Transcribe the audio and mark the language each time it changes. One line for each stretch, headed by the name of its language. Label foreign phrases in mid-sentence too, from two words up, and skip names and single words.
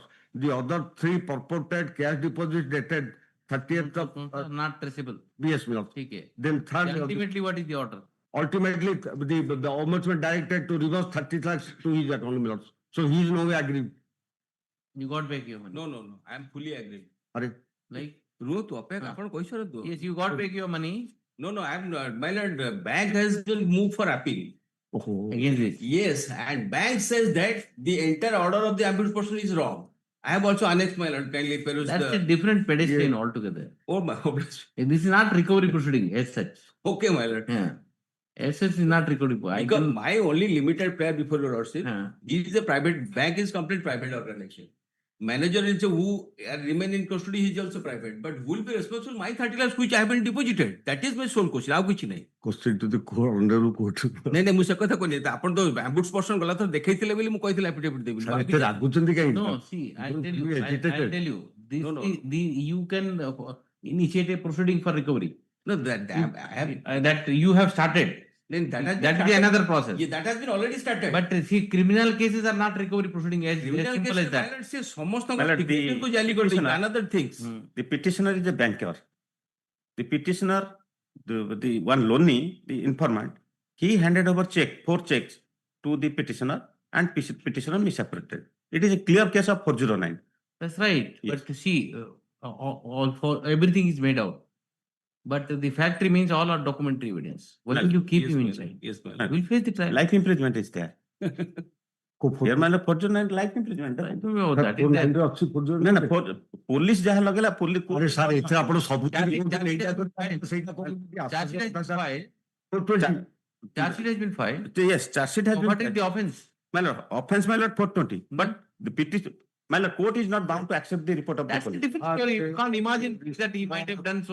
English: The other 3 purported cash deposits dated 30th of Not traceable. yes, my lord. Okay. Then third, Ultimately, what is the order? ultimately the ombudsman directed to reverse 30 lakhs to his account, my lords. So he is no way agreed. You got back your money. No, no, no. I am fully agreed. Are Like,
Odia: ରୁହନ୍ତୁ ଅପେକ୍ଷା ଆପଣ କହିସାରନ୍ତୁ.
English: yes, you got back your money No, no, I am not. My lord, bank has been moved for appeal. against this. Yes, and bank says that the entire order of the ambushed person is wrong. I have also annexed, my lord, kindly peruse That's a the. different pedestrian altogether. Oh, my God. This is not recovery proceeding as such. Okay, my lord. Yeah. As such is not recovery. I Because can, my only limited prayer before your lordship, yeah. is a private, bank is complete private organization. Manager is who remain in custody, he is also private. But who will be responsible? My 30 lakhs which I have been deposited. That is my sole question.
Odia: ଆଉ କିଛି ନାହିଁ.
English: question to the court under the court.
Odia: ନାଇଁ ନାଇଁ ମୁଁ ସେ କଥା କହିନି ଆପଣ ତ
English: ombud person
Odia: ଗଲା ଥର ଦେଖେଇଥିଲେ ବୋଲି ମୁଁ କହିଥିଲି ଆଫିଡେଭିଟ୍ ଦେବି Sir, ଏତେ ରାଗୁଛନ୍ତି କାହିଁକି?
English: No, see, I'll Don't tell be you. I'll agitated. tell you. This No, no. you can initiate a proceeding for recovery. No, that I have. That you have started. Then that has been That is started. another process. Yeah, that has been already started. But see, criminal cases are not recovery proceeding as criminal simple case as that. violence is ସମସ୍ତଙ୍କ My lord,
Odia: ticket କୁ ଜାଲି କରିଦେଇଛି.
English: Another things. The petitioner is a banker. The petitioner, the one loanee, the informant, he handed over 4 checks to the petitioner and petitioner misapprehended. It is a clear case of 409. That's right. Yes. But see, all for everything is made out. But the fact remains all are documentary evidence. Why Well, will you keep Yes, him my inside? lord. Yes, my lord. We'll face the trial. Life imprisonment is there. Here, my lord, 409 life imprisonment. I don't know that is there.
Odia: ଅଛି ପୂର୍ବରୁ ନା ନା ପୋଲିସ ଯାହା ଲଗେଇଲା ଆରେ ସାର୍ ଏଥିରେ ଆପଣ ସବୁ
English: Charge sheet has been filed. Charge sheet has been filed. yes, charge sheet has So been what is the offense? my lord, offense, my lord, 420. But the petition, my lord, court is not bound to accept the report of That's the a police. different story. You can't imagine that he might have done so.